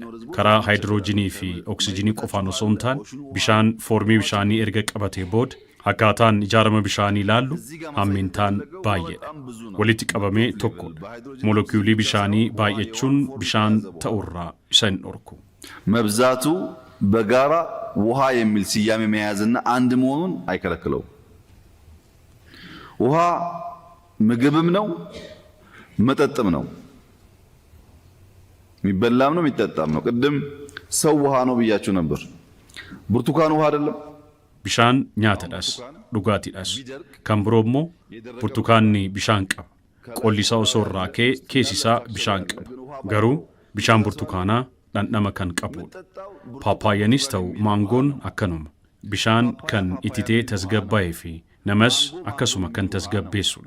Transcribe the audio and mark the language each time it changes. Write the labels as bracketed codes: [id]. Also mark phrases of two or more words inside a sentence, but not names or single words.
[om] Karaa haayidiroojinii fi oksijinii qofaan osoo hin taane bishaan foormii bishaanii erga qabatee booda akkaataan ijaarama bishaanii ilaallu hammintaan baay'eedha. Walitti qabamee tokkodha. Moolekiyuulii bishaanii baay'achuun bishaan ta'urraa isa hin dhorku. [am] መብዛቱ በጋራ ውሃ የሚል ስያሜ መያዝና አንድ መሆኑን አይከለክለውም። ውሃ ምግብም ነው መጠጥም ነው። የሚበላም ነው የሚጠጣም ነው። ቅድም ሰው ውሃ ነው ብያችሁ ነበር። ብርቱካን ውሃ አይደለም። [om] Bishaan nyaatadhas, dhugaatiidhas. Kan biroo immoo burtukaanni bishaan qaba. Qolli isaa osoo irraa ka'e keessi isaa bishaan qaba. Garuu bishaan burtukaanaa dhandhama kan qabudha. Paappaayyaanis ta'u maangoon akkanuma. Bishaan kan ititee tasgabbaa'ee fi namas akkasuma kan tasgabbeessudha.